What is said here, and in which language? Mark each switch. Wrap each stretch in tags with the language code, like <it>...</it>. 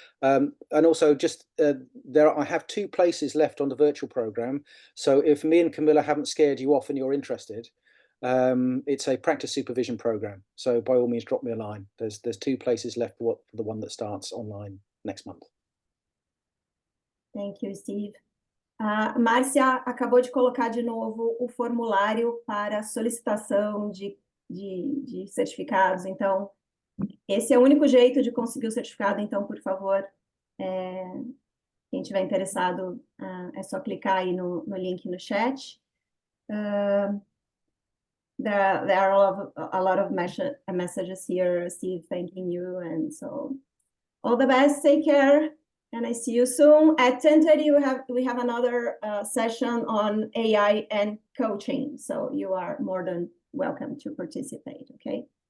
<en>And also just I have 2 places left on the virtual program, so if me and Camilla haven't scared you off and you're interested, it's a practice supervision program, so by all means drop me a line. There's 2 places left for the one that starts online next month. Thank you, Steve.</en> <pt>Márcia acabou de colocar de novo o formulário para solicitação de certificados. Então, esse é o único jeito de conseguir o certificado. Então, por favor, quem tiver interessado, é só clicar aí no link no chat.</pt> <en>There are a lot of messages here, Steve, thanking you. And so, all the best, take care. And I see you soon. At 10:30, we have another session on AI and coaching. So you are more than welcome to participate, okay?</en>